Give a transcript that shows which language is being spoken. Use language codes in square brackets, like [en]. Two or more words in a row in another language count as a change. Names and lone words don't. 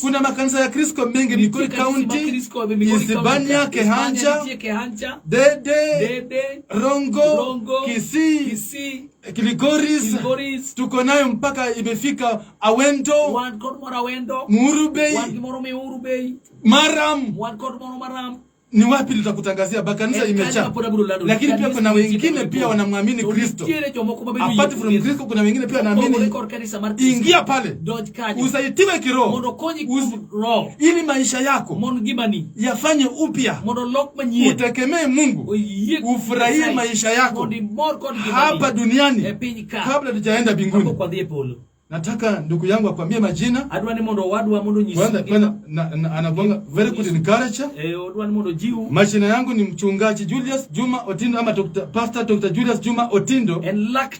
[sw] Kuna makanisa ya Kristo mengi Migori County, Isibania, Kehanja, Dede, Rongo, Kisii, Kiligoris. Tuko nayo mpaka imefika Awendo, Muhurubei, Maram. Ni wapi tutakutangazia bakanisa imecha. Lakini pia kuna wengine pia wanamwamini Kristo. [en] Apart from [sw] Kristo kuna wengine pia wanaamini. Ingia pale, usaitiwe kiroho, ili maisha yako yafanye upya. Utegemee Mungu, ufurahie maisha yako hapa duniani kabla tujaenda mbinguni. Nataka ndugu yangu akwambie majina. [luo] Adwani mondo wadwa mondo nyisi. [en] Anagonga very good encourager. [luo] Odwani mondo jiu. [sw] Majina yangu ni Mchungaji Julius Juma Otindo ama Pastor Dr. Julius Juma Otindo.